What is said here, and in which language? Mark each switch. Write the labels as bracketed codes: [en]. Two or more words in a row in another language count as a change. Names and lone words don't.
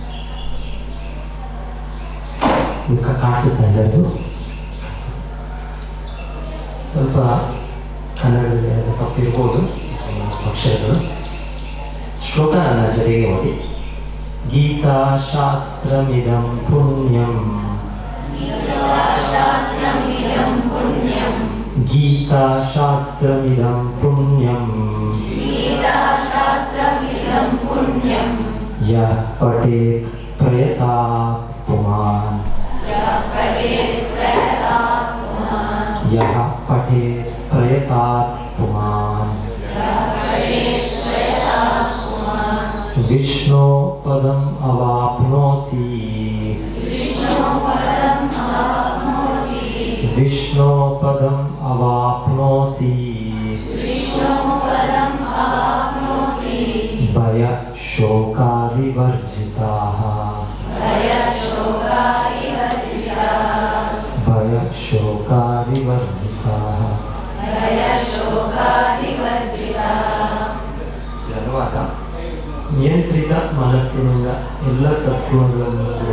[kn] ಇದಕ್ಕೆ ಕಾಣಿಸುತ್ತೆ ಎಲ್ಲರಿಗೂ. ಸ್ವಲ್ಪ ಕನ್ನಡದಲ್ಲಿ ತಪ್ಪಿರ್ಬೋದು ಅಕ್ಷರಗಳು. ಶ್ಲೋಕ ನನ್ನ ಜೊತೆಗೆ ಓದಿ. [sa] ಗೀತಾಶಾಸ್ತ್ರಮಿದಂ ಪುಣ್ಯಂ ಗೀತಾಶಾಸ್ತ್ರಮಿದಂ ಪುಣ್ಯಂ ಯಃ ಪಠೇತ್ ಪ್ರಯತಾತ್ ಪುಮಾನ್ ಯಃ ಪಠೇತ್ ಪ್ರಯತಾತ್ ಪುಮಾನ್ ವಿಷ್ಣು ಪದಂ ಅವಾಪ್ನೋತಿ ವಿಷ್ಣು ಪದಂ ಅವಾಪ್ನೋತಿ ಭಯ ಶೋಕಾದಿವರ್ಜಿತಾಃ ಭಯ ಶೋಕಾದಿವರ್ಜಿತಾಃ. [kn] ಅನುವಾದ: ನಿಯಂತ್ರಿತ ಮನಸ್ಸಿನಿಂದ ಎಲ್ಲ ಸದ್ಗುಣಗಳನ್ನು ಕೊಡುವ